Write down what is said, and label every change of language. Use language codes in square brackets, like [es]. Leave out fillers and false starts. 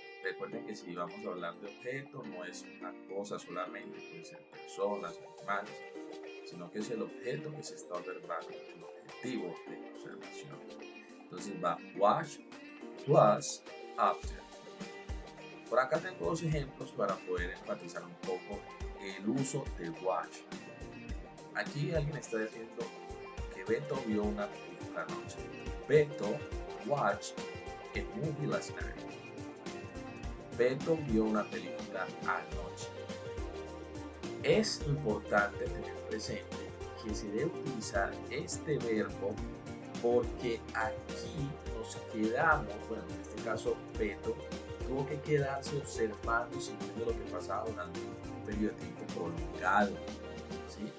[es] Recuerden que si vamos a hablar de objeto, no es una cosa solamente, puede ser personas, animales, sino que es el objeto que se está observando, el objetivo de observación. Entonces va watch plus object. Por acá tengo dos ejemplos para poder enfatizar un poco el uso de watch. Aquí alguien está diciendo que Beto vio una película anoche. [en] Beto watched a movie last night. [es] Beto vio una película anoche. Es importante tener presente que se debe utilizar este verbo porque aquí nos quedamos, bueno, en este caso Beto tuvo que quedarse observando y sintiendo lo que pasaba durante un periodo de tiempo prolongado. ¿Sí?